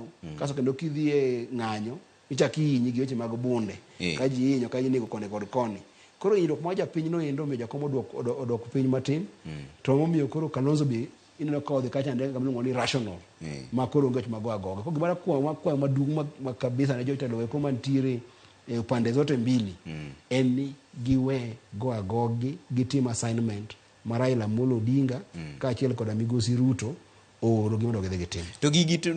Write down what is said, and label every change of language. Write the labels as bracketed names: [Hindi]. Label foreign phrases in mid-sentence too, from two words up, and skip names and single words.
[Luo (Kenya and Tanzania)] Kaso kendo kidhi e ng'anyo ichak ihinyi gi weche mag bunde ka ji hinyo ka ji nego koni kod koni. Koro hinyruok ma japiny no endo omiyo jakom odok piny matin, to momiyo koro Kalonzo be ineno ka odhi kacha ndege kamiluongo ni rational ma koro onge wach mago agoga. Koro gimara kwayo maduong' ma kabisa ne jotelo weko mantiere e [Swahili] pande zote mbili [Luo (Kenya and Tanzania)] en ni giwe go agogi gitim assignment ma Raila Amolo Odinga kaachiel kod migosi Ruto oro gimondo gidhi gitim. To gigi